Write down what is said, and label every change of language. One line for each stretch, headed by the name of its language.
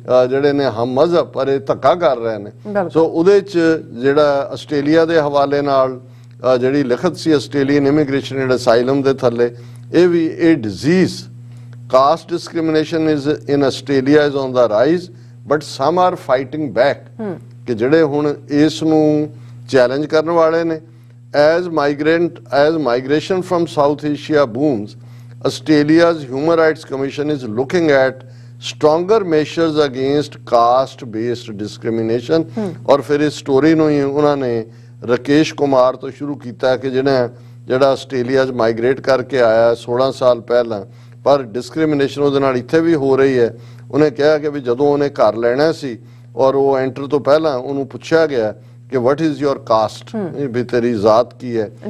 Punjabi: ਜਿਹੜੇ ਨੇ ਹਮ ਮਜ਼ਹਬ, ਪਰ ਇਹ ਧੱਕਾ ਕਰ ਰਹੇ ਨੇ, ਸੋ ਉਹਦੇ 'ਚ ਜਿਹੜਾ ਆਸਟ੍ਰੇਲੀਆ ਦੇ ਹਵਾਲੇ ਨਾਲ ਜਿਹੜੀ ਲਿਖਤ ਸੀ ਆਸਟ੍ਰੇਲੀਅਨ ਇਮੀਗ੍ਰੇਸ਼ਨ ਐਂਡ ਅਸਾਈਲਮ ਦੇ ਥੱਲੇ, ਇਹ ਵੀ ਇਹ
English: disease caste discrimination is in Australia is on the rise, but some are fighting back,
Punjabi: ਕਿ ਜਿਹੜੇ ਹੁਣ ਇਸ ਨੂੰ ਚੈਲੰਜ ਕਰਨ ਵਾਲੇ ਨੇ।
English: as migration from South Asia booms, Australia's Human Rights Commission is looking at stronger measures against caste-based discrimination।
Hindi: और फिर इस स्टोरी
Punjabi: ਨੂੰ ਹੀ ਉਹਨਾਂ ਨੇ ਰਕੇਸ਼ ਕੁਮਾਰ ਤੋਂ ਸ਼ੁਰੂ ਕੀਤਾ ਕਿ ਜਿਹੜਾ ਆਸਟ੍ਰੇਲੀਆ 'ਚ ਮਾਈਗ੍ਰੇਟ ਕਰਕੇ ਆਇਆ 16 ਸਾਲ ਪਹਿਲਾਂ, ਪਰ ਡਿਸਕ੍ਰਿਮੀਨੇਸ਼ਨ ਉਹਦੇ ਨਾਲ ਇੱਥੇ ਵੀ ਹੋ ਰਹੀ ਹੈ। ਉਹਨੇ ਕਿਹਾ ਕਿ ਵੀ ਜਦੋਂ ਉਹਨੇ ਘਰ ਲੈਣਾ ਸੀ ਔਰ ਉਹ ਐਂਟਰ ਤੋਂ ਪਹਿਲਾਂ ਉਹਨੂੰ ਪੁੱਛਿਆ ਗਿਆ ਕਿ
English: what is your caste,
Punjabi: ਵੀ ਤੇਰੀ ਜ਼ਾਤ ਕੀ ਹੈ।